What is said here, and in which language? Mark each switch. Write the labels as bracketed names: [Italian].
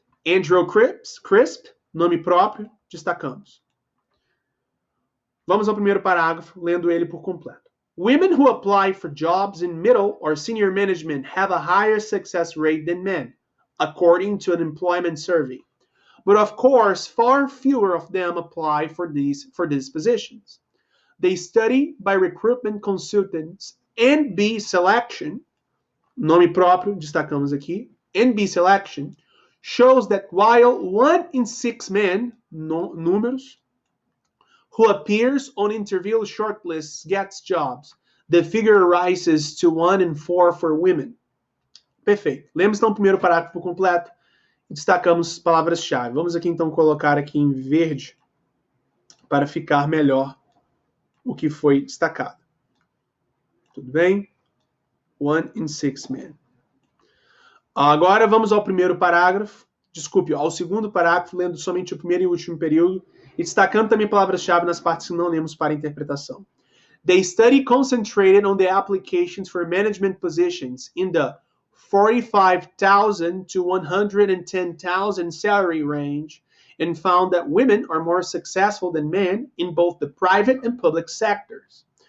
[Portuguese] Andrew Crisp, nome próprio, destacamos. Vamos ao primeiro parágrafo, lendo ele por completo. [English] Women who apply for jobs in middle or senior management have a higher success rate than men, according to an employment survey. But of course, far fewer of them apply for these positions. They study by recruitment consultants. [Portuguese] NB Selection, nome próprio, destacamos aqui. [English] NB Selection shows that while 1 in 6 men, números, who appears on interview shortlists gets jobs, the figure rises to 1 in 4 for women. [Portuguese] Perfeito. Lemos então o primeiro parágrafo completo e destacamos palavras-chave. Vamos aqui então colocar aqui em verde para ficar melhor o que foi destacado. Tudo bem? [English] 1 in 6 men. [Portuguese] Agora vamos ao primeiro parágrafo. Desculpe, ao segundo parágrafo, lendo somente o primeiro e último período e destacando também palavras-chave nas partes que não lemos para a interpretação. [English] They study concentrated on the applications for management positions in the 45,000 to 110,000 salary range and found that women are more successful than men in both the private and public sectors.